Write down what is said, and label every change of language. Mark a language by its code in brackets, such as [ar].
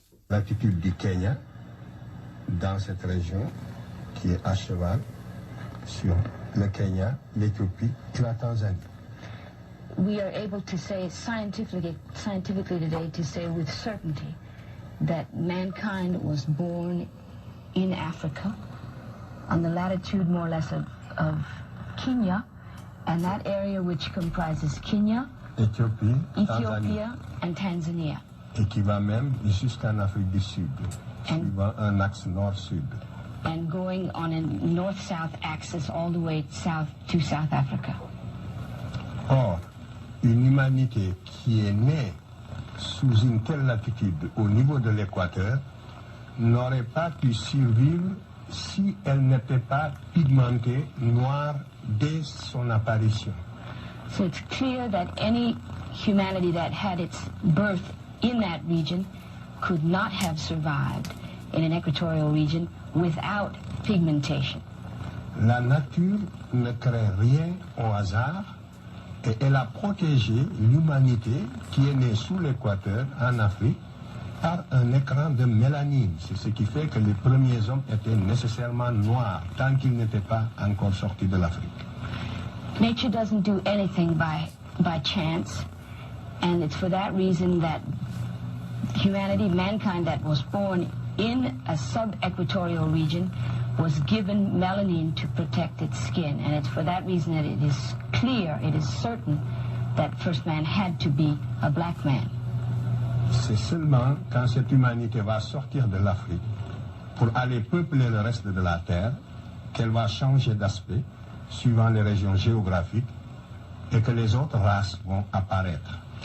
[fr] L'attitude du Kenya dans cette région qui est à cheval sur le Kenya, l'Éthiopie et la Tanzanie. [en] We are able to say scientifically today to say with certainty that mankind was born in Africa on the latitude more or less of Kenya, and that area which comprises Kenya, [fr] Éthiopie, [en] Ethiopia, and Tanzania. [fr] Et qui va même jusqu'en Afrique du Sud, suivant un axe nord-sud. [en] And going on a north-south axis all the way south to South Africa. [fr] Or, une humanité qui est née sous une telle latitude au niveau de l'équateur n'aurait pas pu survivre si elle n'était pas pigmentée noire dès son apparition. [en] So it's clear that any humanity that had its birth in that region could not have survived in an equatorial region without pigmentation. [fr] La nature ne crée rien au hasard et elle a protégé l'humanité qui est née sous l'équateur en Afrique par un écran de mélanine. C'est ce qui fait que les premiers hommes étaient nécessairement noirs tant qu'ils n'étaient pas encore sortis de l'Afrique. [en] Nature doesn't do anything by by chance, and it's for that reason that humanity, mankind that was born in a sub-equatorial region, was given melanin to protect its skin, and it's for that reason that it is clear, it is certain that first man had to be a black man. [fr] C'est seulement quand cette humanité va sortir de l'Afrique pour aller peupler le reste de la Terre qu'elle va changer d'aspect suivant les régions géographiques et que les autres races vont apparaître.